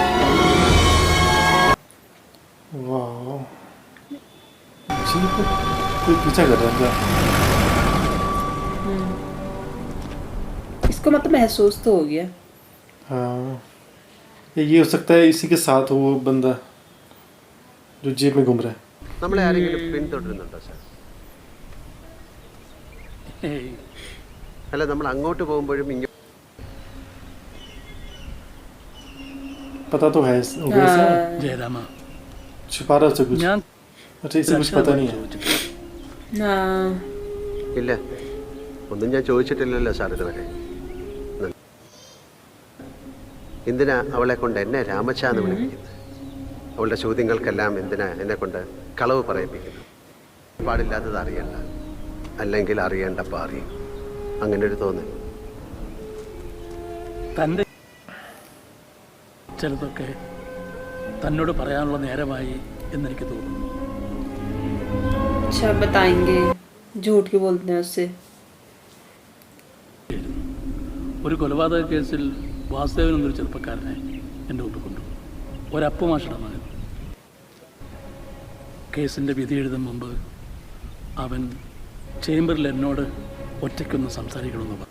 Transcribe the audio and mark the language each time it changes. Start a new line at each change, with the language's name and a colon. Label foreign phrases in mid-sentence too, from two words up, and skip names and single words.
Hindi: वाह जीप कोई पीछा कर रहा है क्या? इसको मतलब महसूस तो हो गया। हाँ या ये हो सकता है इसी के साथ हो वो बंदा जो जेब में घूम रहा है.
Malayalam: നമ്മളെ ആരെങ്കിലും പിന്തുടരുന്നുണ്ടോ സാർ? അല്ല, നമ്മൾ അങ്ങോട്ട് പോകുമ്പോഴും ഇങ്ങോട്ട്
Hindi: पता तो है होगा इसे.
Malayalam: ജയരാമ
Hindi: छुपा रहा है कुछ.
Malayalam: ഞാൻ
Hindi: अच्छा इसे कुछ पता नहीं है.
Malayalam: ഇല്ല, ഒന്നും ഞാൻ ചോദിച്ചിട്ടില്ലല്ലോ സാർ ഇതുവരെ. എന്തിനാ അവളെ കൊണ്ട് എന്നെ രാമച്ച എന്ന് വിളിപ്പിക്കുന്നത്? അവളുടെ ചോദ്യങ്ങൾക്കെല്ലാം എന്തിനാ എന്നെ കൊണ്ട് കളവ് പറയിപ്പിക്കുന്നത്? പാടില്ലാത്തത് അറിയണ്ട, അല്ലെങ്കിൽ അറിയേണ്ടപ്പോൾ അറിയും. അങ്ങനെ ഒരു തോന്നൽ. തൻ്റെ ചിലതൊക്കെ തന്നോട് പറയാനുള്ള നേരമായി എന്നെനിക്ക് തോന്നുന്നു.
Hindi: अच्छा बताएंगे, झूठ क्यों बोलते हैं उससे?
Malayalam: ഒരു കൊലപാതക കേസിൽ വാസുദേവൻ എന്നൊരു ചെറുപ്പക്കാരനെ എൻ്റെ മുമ്പിൽ കൊണ്ടു. ഒരപ്പമാഷയുടെ മകൻ. കേസിൻ്റെ വിധി എഴുതും മുമ്പ് അവൻ ചേംബറിൽ എന്നോട് ഒറ്റയ്ക്കൊന്ന് സംസാരിക്കണമെന്ന് പറഞ്ഞു.